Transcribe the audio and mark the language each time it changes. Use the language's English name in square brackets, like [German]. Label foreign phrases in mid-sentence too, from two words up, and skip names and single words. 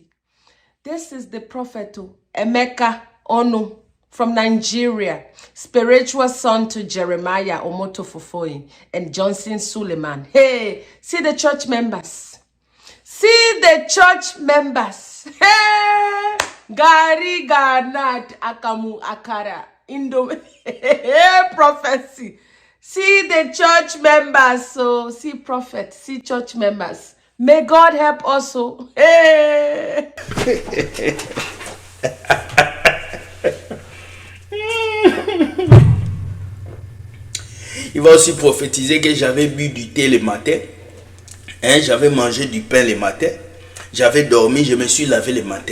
[English] This is the prophet Emeka Onu from Nigeria, spiritual son to Jeremiah Omoto Fofoyi and Johnson Suleiman. Hey, see the church members. See the church members. Hey, Gari, Granat, Akamu, Akara, Indomie. Hey, prophecy. See the church members. So, see prophet, see church members. May God help also. Hey. [French] Il va aussi prophétiser que j'avais bu du thé le matin. Hein, j'avais mangé du pain le matin. J'avais dormi, je me suis lavé le matin.